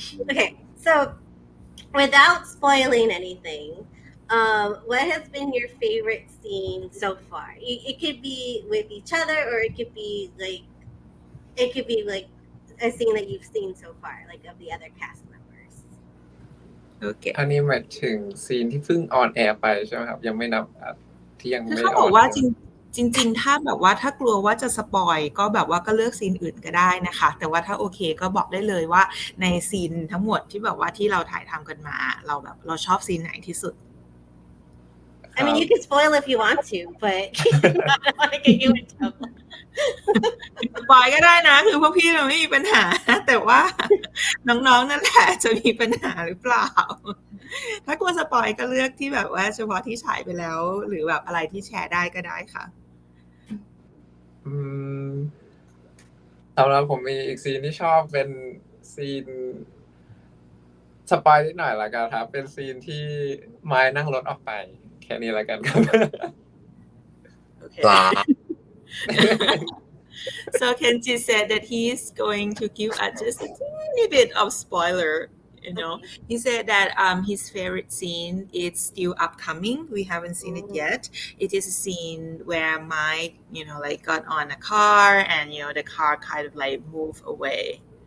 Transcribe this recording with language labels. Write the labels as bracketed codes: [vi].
[en] Okay, so without spoiling anything, what has been your favorite scene so far? It could be with each other, or it could be like a scene that you've seen so far, like of the other cast members. Okay. [th] อันนี้หมายถึงซีนที่เพิ่งออนแอร์ไปใช่ไหมครับยังไม่นับที่ยัง คือ ไม่ เขา อบ อก น ว่าจริงๆถ้าแบบว่าถ้ากลัวว่าจะสปอยก็แบบว่าก็เลือกซีนอื่นก็ได้นะคะแต่ว่าถ้าโอเคก็บอกได้เลยว่าในซีนทั้งหมดที่แบบว่าที่เราถ่ายทำกันมาเราชอบซีนไหนที่สุด [en] I mean, you can spoil if you want to, but I don't want to get you in trouble. [th] สปอยก็ได้นะคือพวกพี่เราไม่มีปัญหาแต่ว่าน้องๆนั่นแหละจะมีปัญหาหรือเปล่าถ้ากลัวสปอยก็เลือกที่แบบว่าเฉพาะที่ฉายไปแล้วหรือแบบอะไรที่แชร์ได้ก็ได้ค่ะ สำหรับผมมีอีกซีนที่ชอบเป็นซีนสปอยนิดหน่อยละกันครับเป็นซีนที่ไม้นั่งรถออกไปแค่นี้ละกันครับ [en] Okay. So Kenji said that he's going to give us just a teeny bit of spoiler. He said that his favorite scene is still upcoming. We haven't seen it yet. It is a scene where Mike, like got on a car and the car kind of like moved away.